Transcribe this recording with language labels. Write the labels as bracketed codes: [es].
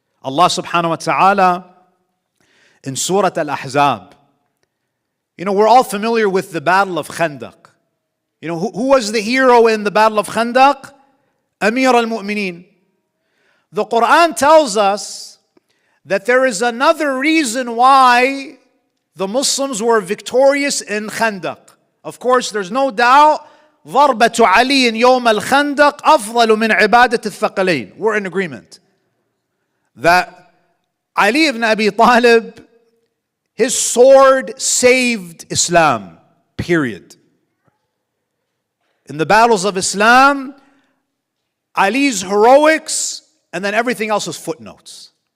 [en] Allah subhanahu wa ta'ala in Surah Al-Ahzab, you know, we're all familiar with the Battle of Khandaq. You know, who was the hero in the Battle of Khandaq? Amir al-Mu'mineen. The Quran tells us that there is another reason why the Muslims were victorious in Khandaq. Of course, there's no doubt, [ar] ضربة علي يوم الخندق أفضل من عبادة الثقلين. [en] We're in agreement that Ali ibn Abi Talib, his sword saved Islam, period. In the battles of Islam, Ali's heroics, and then everything else is footnotes.